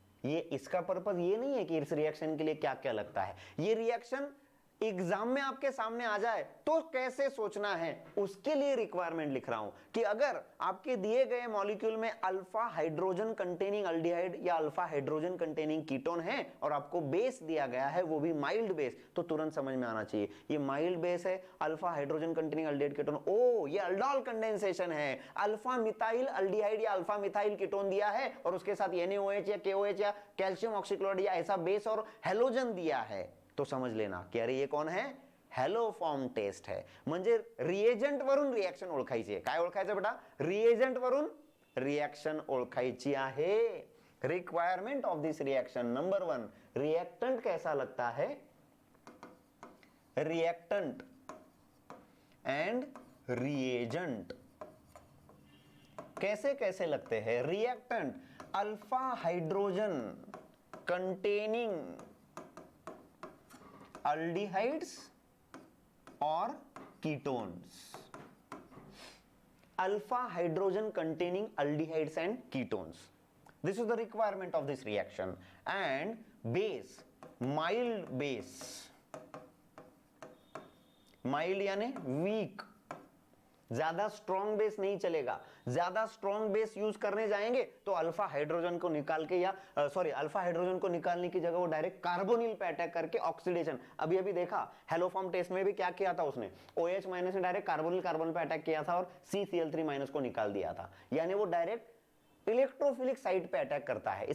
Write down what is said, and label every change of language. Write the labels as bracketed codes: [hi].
[hi] ये इसका पर्पस ये नहीं है कि इस रिएक्शन के लिए क्या क्या लगता है, ये रिएक्शन एग्जाम में आपके सामने आ जाए तो कैसे सोचना है, उसके लिए रिक्वायरमेंट लिख रहा हूं कि अगर आपके दिए गए मॉलिक्यूल में अल्फा हाइड्रोजन कंटेनिंग अल्डिहाइड या अल्फा हाइड्रोजन कंटेनिंग कीटोन है और आपको बेस दिया गया है वो भी माइल्ड बेस, तो तुरंत समझ में आना चाहिए ये माइल्ड बेस है, alpha hydrogen containing aldehyde ketone, ओ ये अल्डोल कंडेंसेशन है, अल्फा मिथाइल अल्डिहाइड या अल्फा मिथाइल कीटोन दिया है और उसके साथ NaOH या KOH या कैल्शियम ऑक्सीक्लोराइड या ऐसा बेस और हेलोजन दिया है, तो समझ लेना कि अरे ये कौन है, हेलोफॉर्म टेस्ट है। [mr] म्हणजे रिएजंट वरून रिएक्शन ओळखायची आहे। काय ओळखायचं बेटा? रिएजंट वरून रिएक्शन ओळखायची आहे। [en] requirement of this reaction, [hi] number 1, reactant कैसा लगता है, रिएक्टेंट एंड रिएजेंट कैसे कैसे लगते हैं? [en] Reactant alpha hydrogen containing aldehydes or ketones, alpha hydrogen containing aldehydes and ketones, this is the requirement of this reaction. And base, mild base, mild [hi] यानी weak, ज्यादा strong base नहीं चलेगा, ज्यादा strong base use करने जाएंगे तो alpha hydrogen को निकाल के या अल्फा हाइड्रोजन को निकालने की जगह वो डायरेक्ट कार्बोनिल पे अटैक करके ऑक्सीडेशन, अभी अभी देखा हेलोफॉर्म टेस्ट में भी क्या किया था उसने, OH माइनस ने डायरेक्ट कार्बोनिल कार्बन पे अटैक किया था और CCl3 माइनस को निकाल दिया था, यानी वो डायरेक्ट इलेक्ट्रोफिलिक साइट पे अटैक करता है।